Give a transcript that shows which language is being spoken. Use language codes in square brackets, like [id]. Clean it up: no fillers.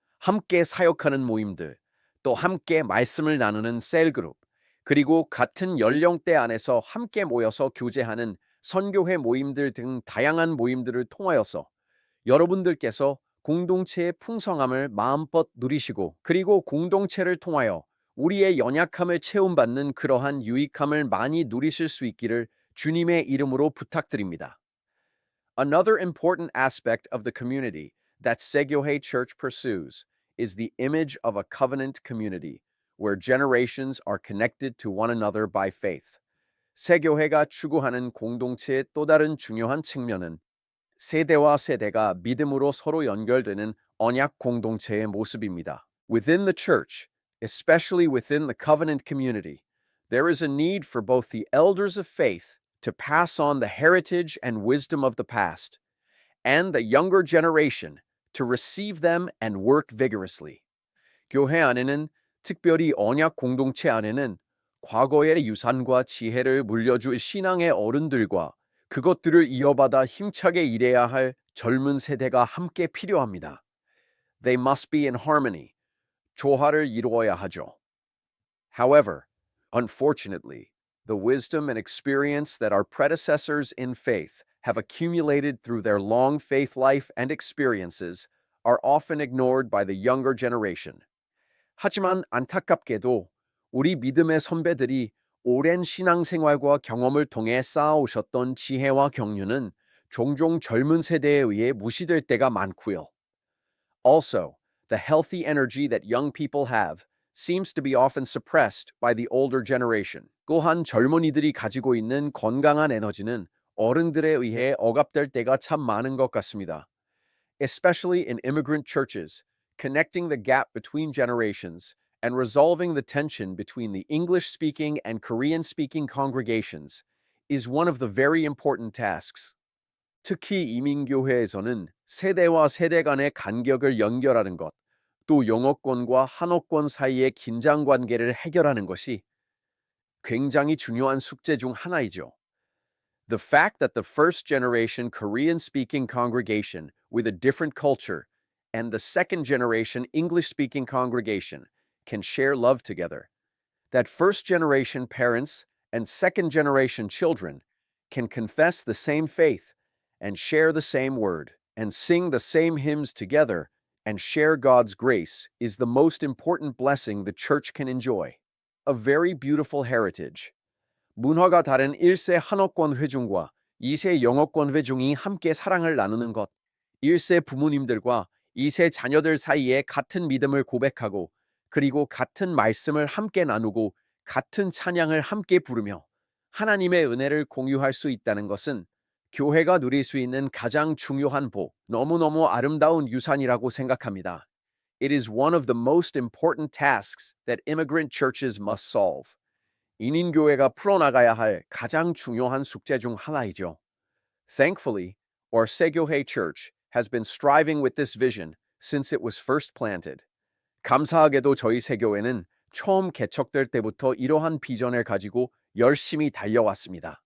[ko] 함께 사역하는 모임들, 또 함께 말씀을 나누는 셀그룹, 그리고 같은 연령대 안에서 함께 모여서 교제하는 선교회 모임들 등 다양한 모임들을 통하여서 여러분들께서 공동체의 풍성함을 마음껏 누리시고 그리고 공동체를 통하여 우리의 연약함을 채움받는 그러한 유익함을 많이 누리실 수 있기를 주님의 이름으로 부탁드립니다. [en] Another important aspect of the community that Segyohe Church pursues is the image of a covenant community where generations are connected to one another by faith. [ko] 세교회가 추구하는 공동체의 또 다른 중요한 측면은 세대와 세대가 믿음으로 서로 연결되는 언약 공동체의 모습입니다. [en] Within the church, especially within the covenant community, there is a need for both the elders of faith to pass on the heritage and wisdom of the past, and the younger generation to receive them and work vigorously. [ko] 교회 안에는, 특별히 언약 공동체 안에는 과거의 유산과 지혜를 물려줄 신앙의 어른들과 그것들을 이어받아 힘차게 일해야 할 젊은 세대가 함께 필요합니다. [en] They must be in harmony. [ko] 조화를 이루어야 하죠. [en] However, unfortunately, the wisdom and experience that our predecessors in faith have accumulated through their long faith life and experiences are often ignored by the younger generation. [ko] 하지만 안타깝게도 우리 믿음의 선배들이 오랜 신앙생활과 경험을 통해 쌓아오셨던 지혜와 경륜은 종종 젊은 세대에 의해 무시될 때가 많고요. [en] Also, the healthy energy that young people have seems to be often suppressed by the older generation. [ko] 또한 젊은이들이 가지고 있는 건강한 에너지는 어른들에 의해 억압될 때가 참 많은 것 같습니다. [en] Especially in immigrant churches, connecting the gap between generations and resolving the tension between the English-speaking and Korean-speaking congregations is one of the very important tasks. [ko] 특히 이민교회에서는 세대와 세대 간의 간격을 연결하는 것, 또 영어권과 한어권 사이의 긴장 관계를 해결하는 것이 굉장히 중요한 숙제 중 하나이죠. [en] The fact that the first generation Korean speaking congregation with a different culture and the second generation English speaking congregation can share love together, that first generation parents and second generation children can confess the same faith and share the same word and sing the same hymns together and share God's grace is the most important blessing the church can enjoy. A very beautiful heritage. [ko] 문화가 다른 1세 한어권 회중과 2세 영어권 회중이 함께 사랑을 나누는 것, 1세 부모님들과 2세 자녀들 사이에 같은 믿음을 고백하고 그리고 같은 말씀을 함께 나누고 같은 찬양을 함께 부르며 하나님의 은혜를 공유할 수 있다는 것은 교회가 누릴 수 있는 가장 중요한 복, 너무너무 아름다운 유산이라고 생각합니다. [en] It is one of the most important tasks that immigrant churches must solve. [ko] 이민교회가 풀어나가야 할 가장 중요한 숙제 중 하나이죠. [en] Thankfully, our Segyohe Church has been striving with this vision since it was first planted. [ko] 감사하게도 저희 세교회는 처음 개척될 때부터 이러한 비전을 가지고 열심히 달려왔습니다.